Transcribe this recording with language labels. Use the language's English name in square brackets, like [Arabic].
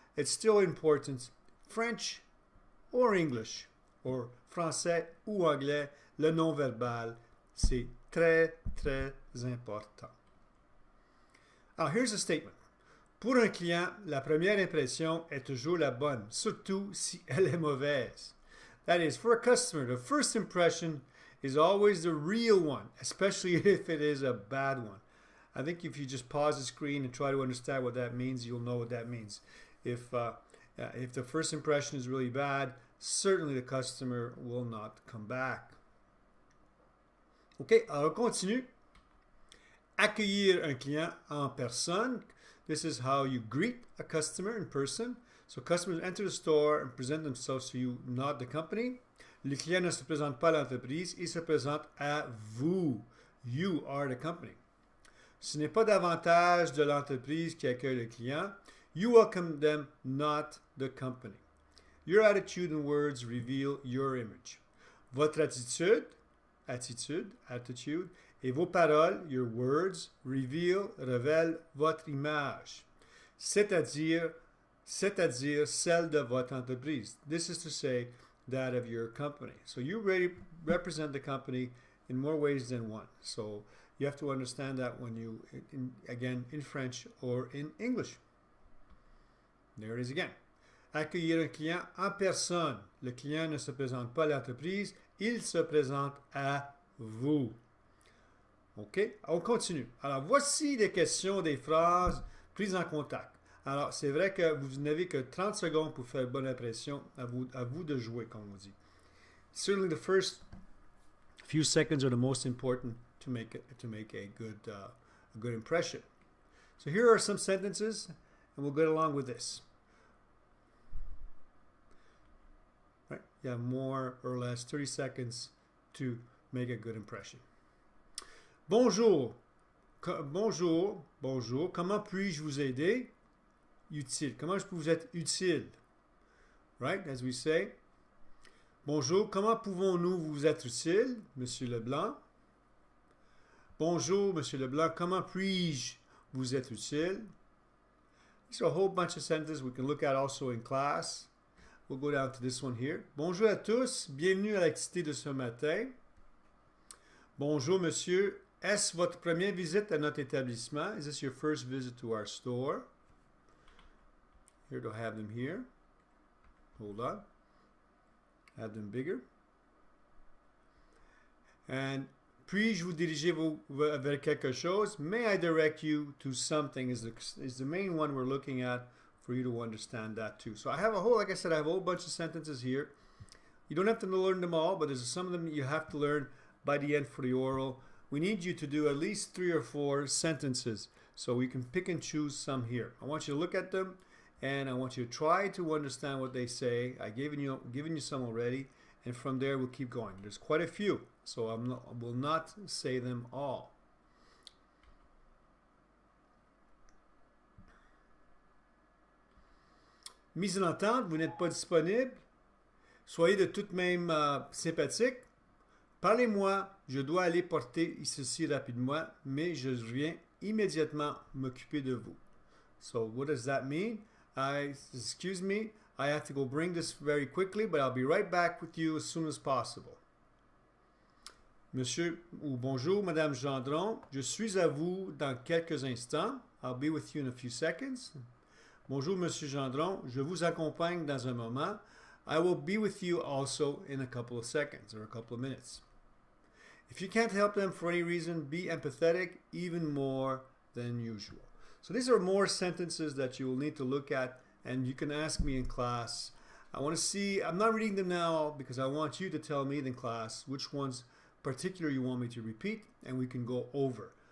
[English] It's still important, French or English, or [French] français ou anglais, le non-verbal, c'est très, très important. Alors, [English] here's a statement. [French] Pour un client, la première impression est toujours la bonne, surtout si elle est mauvaise. [English] That is, for a customer, the first impression is always the real one, especially if it is a bad one. I think if you just pause the screen and try to understand what that means, you'll know what that means. If the first impression is really bad, certainly the customer will not come back. [French] OK, alors on continue. Accueillir un client en personne. [English] This is how you greet a customer in person. So customers enter the store and present themselves to you, not the company. [French] Le client ne se présente pas à l'entreprise, il se présente à vous. [English] You are the company. [French] Ce n'est pas davantage de l'entreprise qui accueille le client. [English] You welcome them, not the company. Your attitude and words reveal your image. [French] Votre attitude, attitude, et vos paroles, [English] your words, [French] révèlent votre image. C'est-à-dire celle de votre entreprise. [English] This is to say, that of your company. So you really represent the company in more ways than one. So you have to understand that when you, again, in French or in English. There it is again. [French] Accueillir un client en personne. Le client ne se présente pas à l'entreprise, il se présente à vous. OK? On continue. Alors, voici des questions, des phrases prises en contact. Alors, c'est vrai que vous n'avez que 30 secondes pour faire bonne impression. À vous de jouer, comme on dit. [English] Certainly the first few seconds are the most important to make a good impression. So here are some sentences, and we'll get along with this. Right? You have more or less 30 seconds to make a good impression. [French] Bonjour. Bonjour. Bonjour. Comment puis-je vous aider? Utile. Comment je peux vous être utile? [English] Right? As we say. [French] Bonjour. Comment pouvons-nous vous être utile? Monsieur Leblanc. Bonjour, Monsieur Leblanc. Comment puis-je vous être utile? [English] These are a whole bunch of sentences we can look at also in class. We'll go down to this one here. [French] Bonjour à tous. Bienvenue à l'activité de ce matin. Bonjour, monsieur. Est-ce votre première visite à notre établissement? [English] Is this your first visit to our store? Here to have them here. Hold on. Have them bigger. [French] And puis-je vous diriger vers quelque chose? [English] May I direct you to something is the main one we're looking at for you to understand that too. So I have like I said, I have a whole bunch of sentences here. You don't have to learn them all, but there's some of them you have to learn by the end for the oral. We need you to do at least 3 or 4 sentences so we can pick and choose some here. I want you to look at them and I want you to try to understand what they say. I've given you some already, and from there we'll keep going. There's quite a few, so I will not say them all. [French] Mise en attente, vous n'êtes pas disponible. Soyez de toute même sympathique. Parlez-moi, je dois aller porter ceci rapidement, mais je reviens immédiatement m'occuper de vous. [English] So what does that mean? Excuse me, I have to go bring this very quickly, but I'll be right back with you as soon as possible. [French] Monsieur ou bonjour, Madame Gendron, je suis à vous dans quelques instants. [English] I'll be with you in a few seconds. [French] Bonjour, Monsieur Gendron, je vous accompagne dans un moment. [English] I will be with you also in a couple of seconds or a couple of minutes. If you can't help them for any reason, be empathetic even more than usual. So these are more sentences that you will need to look at, and you can ask me in class. I want to see, I'm not reading them now because I want you to tell me in class which ones particular you want me to repeat, and we can go over.